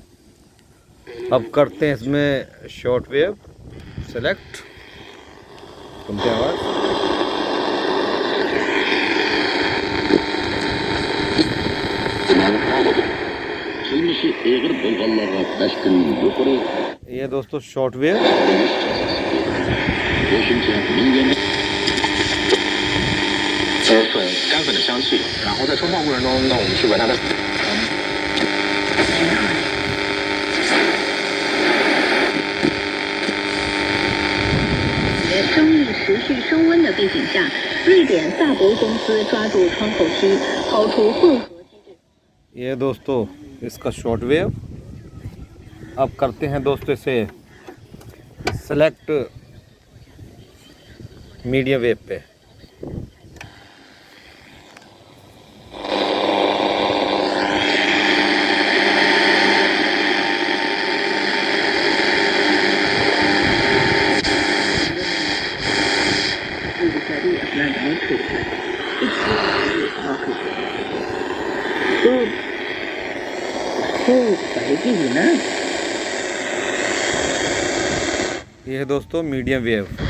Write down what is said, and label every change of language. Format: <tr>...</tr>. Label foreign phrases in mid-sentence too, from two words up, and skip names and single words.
<hi>अब करते हैं इसमें</hi> <en>short wave</en> <hi>सेलेक्ट, सुनते हैं आवाज़। ये दोस्तों</hi> <en>short wave.</en> <zh>干粉的香气，然后在冲泡过程中，那我们去闻它的。生意持续升温的背景下，瑞典萨博公司抓住窗口期，抛出混合机制。</zh> <hi>ये दोस्तों इसका</hi> <en>short wave.</en> <hi>अब करते हैं दोस्तों इसे सेलेक्ट</hi> <en>medium wave</en> <hi>पे। ये है दोस्तों</hi> <en>medium wave.</en>